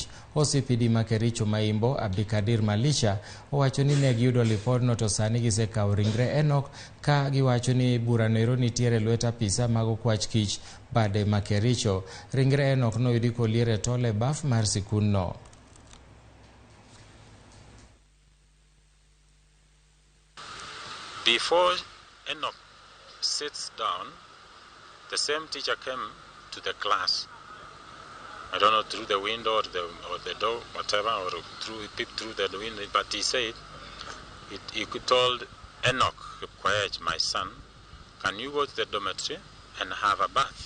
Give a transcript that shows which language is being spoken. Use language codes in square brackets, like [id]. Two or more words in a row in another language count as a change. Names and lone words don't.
[luo] OCPD ma Kericho Maimbo Abdikadir Malisha owacho ni ne giyudo lipodno to sani gisekawo ringre Enoch ka giwacho ni burano ero nitiere lwet apisa mag okwach kich bade ma Kericho. Ringre Enoch noyudi kolier e tol e baf mar sikundno. [en] Before Enoch sits down, the same teacher came to the class. I don't know, through the window or the door, whatever, or peeped through the window, but he said, he told Enoch, Japuojre, my son, can you go to the dormitory and have a bath?